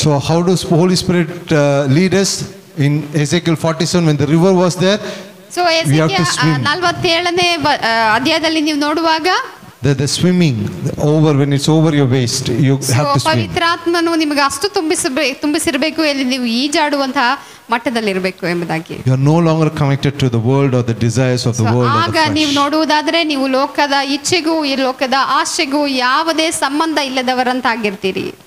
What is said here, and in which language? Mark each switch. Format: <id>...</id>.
<en>So how does Holy Spirit lead us? In Ezekiel 47, when the river was there,</en> <kn>so 47ನೇ ಅಧ್ಯಾಯದಲ್ಲಿ ನೀವು ನೋಡುವಾಗ</kn> <en>the swimming over, when it's over your waist, you have to swim.</en> <kn>ಪವಿತ್ರಾತ್ಮನು ನಿಮಗೆ ಅಷ್ಟು ತುಂಬಿಸಿರಬೇಕು, ಇಲ್ಲಿ ನೀವು ಈಜಾಡುವಂತಹ ಮಟ್ಟದಲ್ಲಿರಬೇಕು ಎಂಬುದಾಗಿ.</kn> <en>You are no longer connected to the world or the desires of the world.</en> <kn>ಆಗ ನೀವು ನೋಡುವುದಾದ್ರೆ ನೀವು ಲೋಕದ ಇಚ್ಛೆಗೂ ಈ ಲೋಕದ ಆಶೆಗೂ ಯಾವುದೇ ಸಂಬಂಧ ಇಲ್ಲದವರಂತಾಗಿರ್ತೀರಿ.</kn>